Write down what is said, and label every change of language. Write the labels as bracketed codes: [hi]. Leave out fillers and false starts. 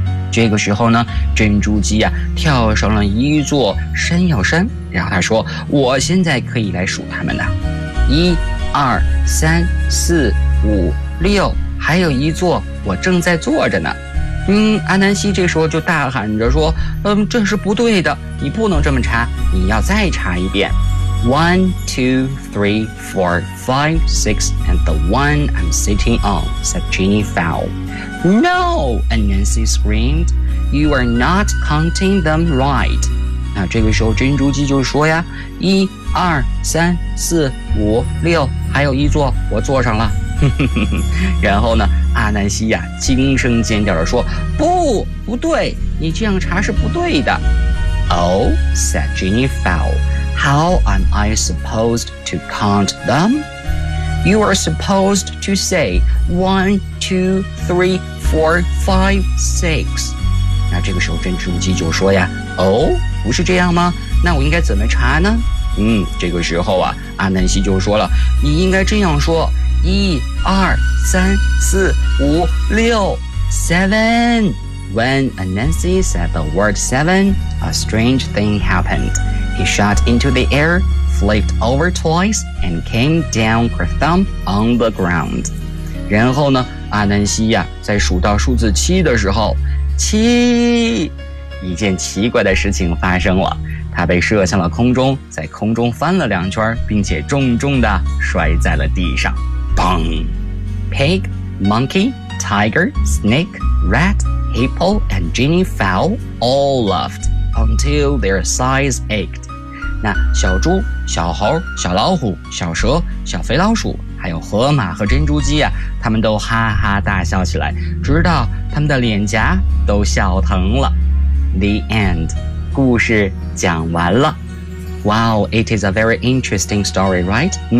[zh] 这个时候呢，珍珠鸡啊跳上了一座山药山，然后他说，我现在可以来数他们了，1、2、3、4、5、6，还有一座我正在坐着呢。阿南西这时候就大喊着说，这是不对的，你不能这么查，你要再查一遍。 [en] 1, 2, 3, 4, 5, 6 and the one I'm sitting on, said Jenny Fowl. No, Anansi screamed. You are not counting them right. [zh] 那这个时候珍珠鸡就说呀，1、2、3、4、5、6，还有一座我坐上了。然后呢，阿南西呀惊声尖叫地说，不，不对，你这样查是不对的。 [en] Oh, said Jenny Fowl. How am I supposed to count them? You are supposed to say 1, 2, 3, 4, 5, 6. [zh] 那这个时候珍珠鸡就说呀，哦，不是这样吗？那我应该怎么查呢？这个时候啊，阿南西就说了，你应该这样说，1, 2, 3, 4, 5, 6, 7. [en] When Anansi said the word 7, a strange thing happened. He shot into the air. Flipped over twice and came down kerthump on the ground. [zh] 然后呢，阿南西呀，在数到数字七的时候，七，一件奇怪的事情发生了，他被射向了空中，在空中翻了两圈，并且重重地摔在了地上。 [en] 砰 ！Pig, monkey, tiger, snake, rat, hippo, and Jenny fell all laughed until their sides ached. [zh] 那小猪、小猴、小老虎、小蛇、小肥老鼠，还有河马和珍珠鸡啊，他们都哈哈大笑起来，直到他们的脸颊都笑疼了。 [en] The end. [zh] 故事讲完了。 [en] Wow, it is a very interesting story, right?